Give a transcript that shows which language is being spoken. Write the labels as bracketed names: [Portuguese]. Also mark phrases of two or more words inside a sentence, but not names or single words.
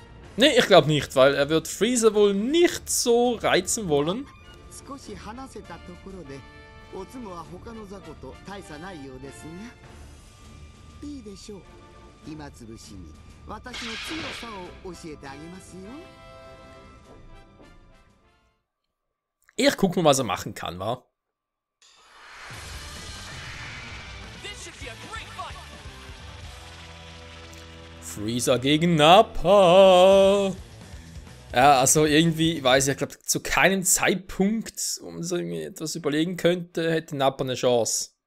[German] Nee, ich glaube nicht, weil er wird Freezer wohl nicht so reizen wollen. [Japanese] 少し話せたところでおつむは他の雑魚と大差ないようですがいいでしょう暇つぶしに私の強さを教えてあげますよ [German] Ich guck mal, was er machen kann, wa? Freezer gegen Nappa. Ja, also irgendwie, weiß ich glaube, zu keinem Zeitpunkt, um sich irgendwie etwas überlegen könnte, hätte Nappa eine Chance.